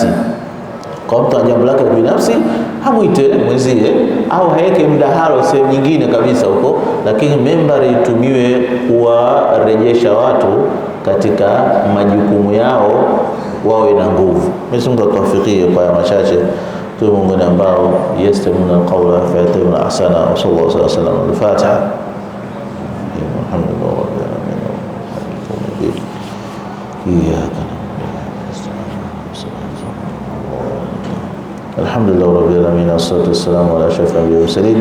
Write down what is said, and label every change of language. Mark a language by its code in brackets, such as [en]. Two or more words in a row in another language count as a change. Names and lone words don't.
[sw] Kwa mtu jambo lake binafsi hamuite mwenzie au haeke mdahalo sehemu nyingine kabisa huko, lakini membari itumiwe kuwarejesha watu katika majukumu yao, wawe na nguvu. Mwenyezi Mungu atuwafikie kwa machache tuwe miongoni ambao [ar] يستمعون القول فيتبعون أحسن. وصلى الله عليه وسلم. Al-Fatiha. الحمد لله رب العالمين. Iyyaka الحمد لله رب العالمين، والصلاة والسلام على أشرف الأنبياء والمرسلين.